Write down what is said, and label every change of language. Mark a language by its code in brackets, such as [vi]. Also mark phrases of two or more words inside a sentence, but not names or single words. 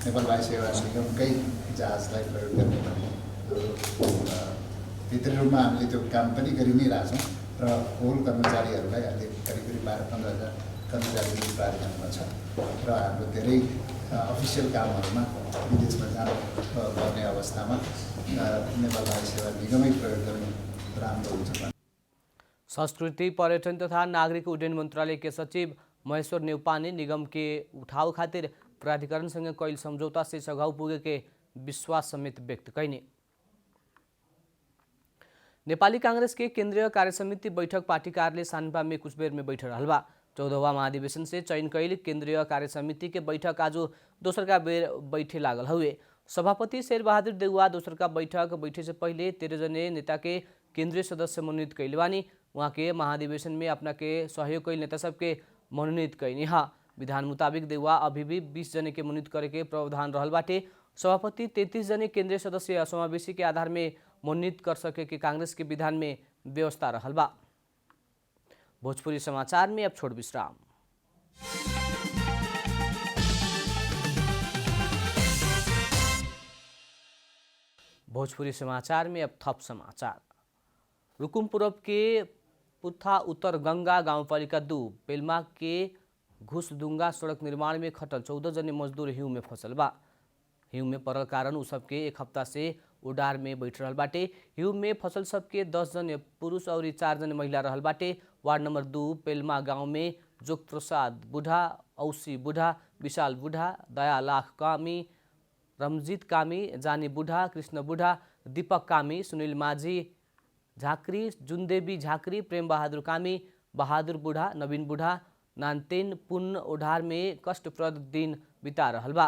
[ne] नेपाल वायु सेवा निगमकै जहाजलाई प्रयोग गर्ने भित्री रूपमा हामीले त्यो काम पनि गरि नै रहेछौँ र होल कर्मचारीहरूलाई अहिले करिब 12-15 हजार कर्मचारी प्राधिकरणमा छ र हाम्रो धेरै अफिसियल कामहरूमा विदेशमा जानु पर्ने अवस्थामा नेपाल नागरिक सेवा निगमै प्रयोग गर्नु राम्रो हुन्छ। [bho] संस्कृति पर्यटन तथा नागरिक उड्डयन मंत्रालय के सचिव महेश्वर नेउपाने निगम के उठाव खातिर प्राधिकरण संगे कैल समझौता से सघाउ पुगे के विश्वास समेत व्यक्त कैने। नेपाली कांग्रेस के केंद्रीय कार्यसमिति बैठक पार्टी कार्यालय सानपा में कुछ बेर में बैठ रहल बा। 14वां महाधिवेशन से चयन कैल केंद्रीय कार्यसमिति के बैठक आज दोसर का बेर बैठे लागल हुए। सभापति शेरबहादुर देउवा दोसर का बैठक बैठे से पहले 13 जने नेता के केंद्रीय सदस्य मनोनीत कैले बानी। वहाँ के महाधिवेशन में अपना के सहयोग कैल नेता सबके मनोनीत कैनी हा। विधान मुताबिक देउवा अभी भी 20 जने के मनोनीत करे के प्रावधान रहल बाटे। सभापति 33 जने केंद्रीय सदस्य समावेशी के आधार में मनोनीत कर सके के कांग्रेस के विधान में व्यवस्था रहल बा। भोजपुरी समाचार में अब छोड़ विश्राम। भोजपुरी समाचार में अब थप समाचार। रुकुम पूरब के पुथा उत्तर गंगा गाउँपालिका 2 पेल्मा के घुसडुङ्गा सडक निर्माण में खटल 14 जने मजदूर हिउँ में फंसल बा। हिउँ में पड़ल कारण उ सबके एक हफ्ता से उडार में बैठ रहल बाटे। हिउँ में फसल सबके 10 जने पुरुष और 4 जने महिला रहल बाटे। वार्ड नंबर 2 पेल्मा गांव में जोग प्रसाद बुढ़ा, औसी बुढ़ा, विशाल बुढ़ा, दया लाख कामी, रमजीत कामी, जानी बुढ़ा, कृष्ण बुढ़ा, दीपक कामी, सुनील माझी झाकरी, जुनदेवी झाकरी, प्रेम बहादुर कामी, बहादुर बुढ़ा, नवीन बुढ़ा, नानतेन पुन ओढार में कष्टप्रद दिन बिता रहल बा।